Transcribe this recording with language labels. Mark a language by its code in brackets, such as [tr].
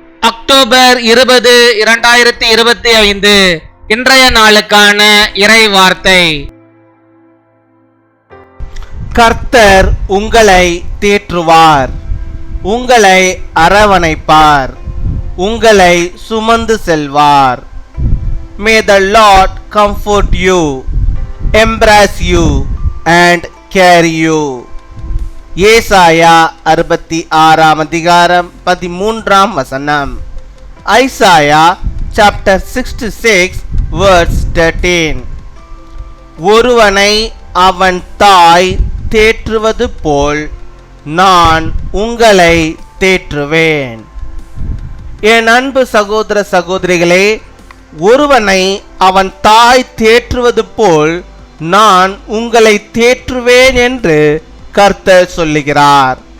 [ta] October 20, 2025 இன்றைய நாளுக்கான இறை வார்த்தை. கர்த்தர் உங்களை தேற்றுவார், உங்களை அரவணைப்பார், உங்களை சுமந்து செல்வார். [en] May the Lord comfort you, embrace you and carry you. [ta] ஏசாயா 66 அதிகாரம் 13 வசனம். [en] Isaiah chapter 66 verse 13. [ta] ஒருவனை அவன் தாய் தேற்றுவது போல் நான் உங்களை தேற்றுவேன். என் அன்பு சகோதர சகோதரிகளே, ஒருவனை அவன் தாய் தேற்றுவது போல் நான் உங்களை தேற்றுவேன் என்று கர்த்தர் சொல்லுகிறார்.